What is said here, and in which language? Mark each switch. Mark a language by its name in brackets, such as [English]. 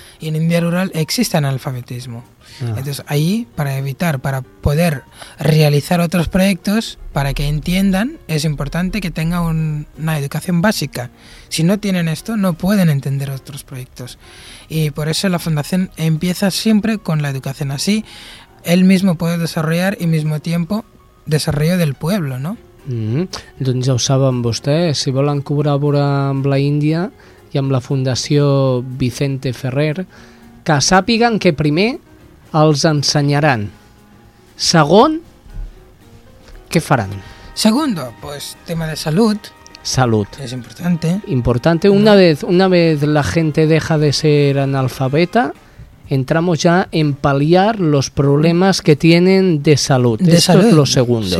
[Spanish] Y en India rural existe analfabetismo. Ah. Entonces ahí, para evitar, para poder realizar otros proyectos, para que entiendan, es importante que tenga una educación básica. Si no tienen esto, no pueden entender otros proyectos. Y por eso la fundación empieza siempre con la educación. Así, él mismo puede desarrollar y mismo tiempo desarrollo del pueblo, ¿no? Mm-hmm. [Catalan] Doncs ja ho saben vostè, si volen col·laborar amb la Índia i amb la Fundació Vicente Ferrer, que sàpiguen que primer els ensenyaran. Segon, què faran? [Spanish] Segundo, pues tema de salut. [Catalan] Salut. [Spanish] Es importante. Importante. Una vez la gente deja de ser analfabeta, entramos ya en paliar los problemas que tienen de salud. De Esto salud. Es lo segundo.